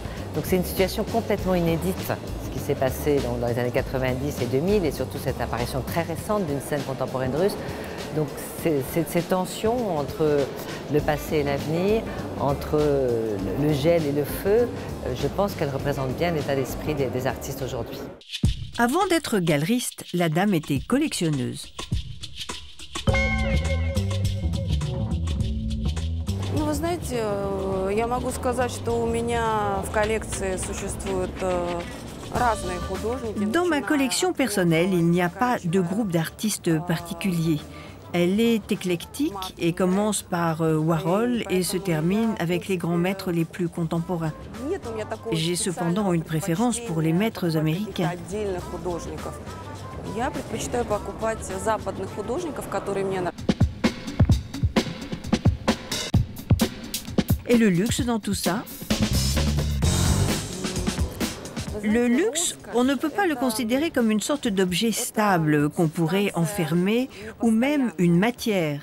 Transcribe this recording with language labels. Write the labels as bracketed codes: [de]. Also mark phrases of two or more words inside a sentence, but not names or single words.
[fr] Donc c'est une situation complètement inédite, ce qui s'est passé dans les années 90 et 2000, et surtout cette apparition très récente d'une scène contemporaine russe. Donc ces tensions entre le passé et l'avenir, entre le gel et le feu, je pense qu'elles représentent bien l'état d'esprit des artistes aujourd'hui. Avant d'être galeriste, la dame était collectionneuse. [ru] Вы знаете, я могу сказать, что у меня в коллекции существуют разные художники. [fr] Dans ma collection personnelle, il n'y a pas de groupe d'artistes particulier. Elle est éclectique et commence par Warhol et se termine avec les grands maîtres les plus contemporains. J'ai cependant une préférence pour les maîtres américains. [ru] Я предпочитаю покупать западных художников, которые мне нравятся. [fr] Et le luxe dans tout ça? Le luxe, on ne peut pas le considérer comme une sorte d'objet stable qu'on pourrait enfermer ou même une matière.